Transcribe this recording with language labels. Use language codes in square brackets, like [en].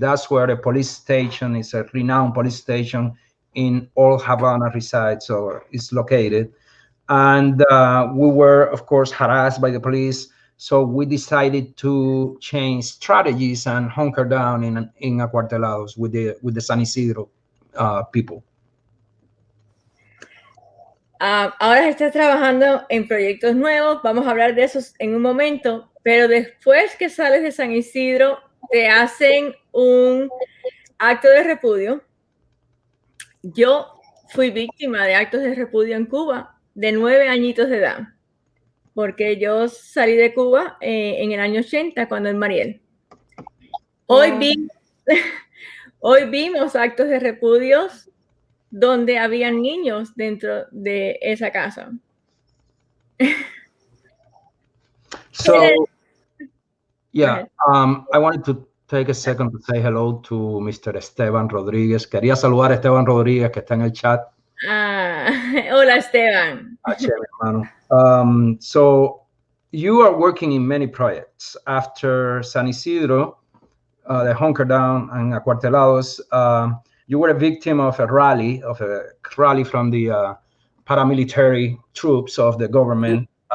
[en] That's where the police station is, a renowned police station in Old Havana resides or is located. And we were, of course, harassed by the police. So we decided to change strategies and hunker down in acuartelados with the San Isidro people. [es] Ahora estás trabajando en proyectos nuevos, vamos a hablar de esos en un momento, pero después que sales de San Isidro, te hacen un acto de repudio. Yo fui víctima de actos de repudio en Cuba de 9 añitos de edad, porque yo salí de Cuba en el año 80, cuando en Mariel. Hoy vimos actos de repudios donde habían niños dentro de esa casa. [en] So, yeah, I wanted to take a second to say hello to Mr. Esteban Rodríguez. [es] Quería saludar a Esteban Rodríguez, que está en el chat. Hola, Esteban. Hermano. [en] So, you are working in many projects. After San Isidro, the hunker down and acuartelados, you were a victim of a rally from the paramilitary troops of the government.